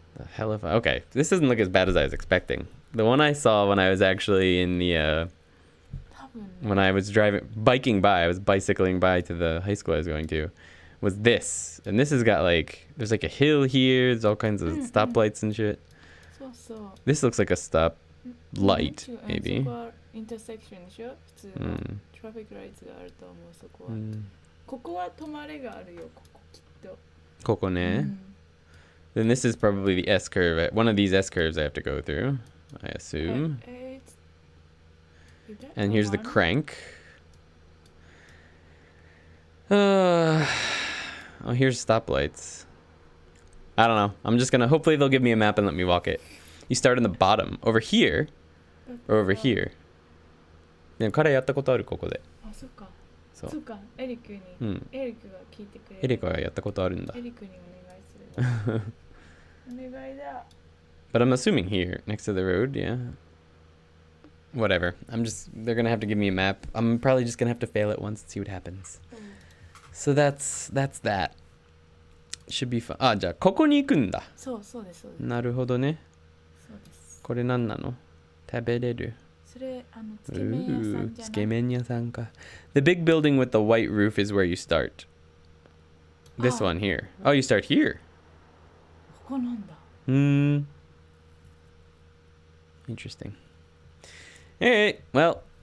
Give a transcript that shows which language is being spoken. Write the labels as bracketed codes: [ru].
[en] The hell if okay, this doesn't look as bad as I was expecting. The one I saw when I was actually in the when I was biking by, I was bicycling by to the high school I was going to, was this. And this has got like, there's like a hill here, there's all kinds of stoplights and shit. This looks like a stop light, maybe. [ja] インターセクションでしょ？普通のトラフィックライトがあると思う、そこは。ここは止まれがあるよ、ここきっと。ここね。 [en] Then this is probably the S curve. One of these S curves I have to go through, I assume. And here's the crank. Oh, here's stoplights. I don't know. I'm just gonna, hopefully they'll give me a map and let me walk it. You start on the bottom. Over here. Or over here. [ja] でも彼やったことある、ここで。あ、そっか。そうか、エリックが聞いてくれる。エリックはやったことあるんだ。エリックにお願いする。お願いだ。 [en] But I'm assuming here, next to the road, yeah. Whatever. They're gonna have to give me a map. I'm probably just gonna have to fail it once and see what happens. So that's that. Should be fun. [ja] あ、じゃあここに行くんだ。そうです。なるほどね。そうです。これ何なの？食べれる。それつけ麺屋さんじゃない？つけ麺屋さんか。 [en] The big building with the white roof is where you start. This one here. Oh, you start here. [ja] ここなんだ。 [en] Interesting. Alright, well.